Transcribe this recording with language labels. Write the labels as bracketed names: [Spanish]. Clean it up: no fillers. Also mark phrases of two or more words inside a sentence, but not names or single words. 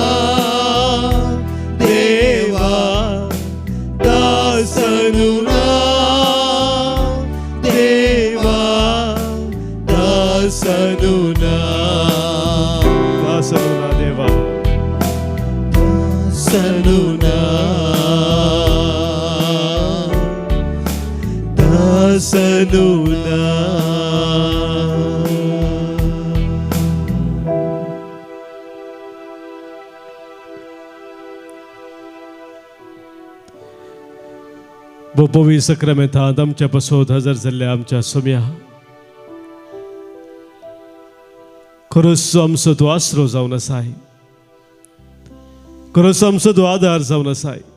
[Kannada] ದೇವಾ ದಾಸನು ನಾ ದೇವಾ ದಾಸನು ನಾ ದಾಸನು ನಾ ದೇವಾ ದಾಸನು ನಾ ದಾಸನು ನಾ [Konkani] बोपोवी सक्रामेंतांत आमच्या पासत हजर जाल्ल्या आमच्या सोम्या खरोच आमचो तूं आसरो जावन आसाय खरोच आमचो तूं आदार जावन आसाय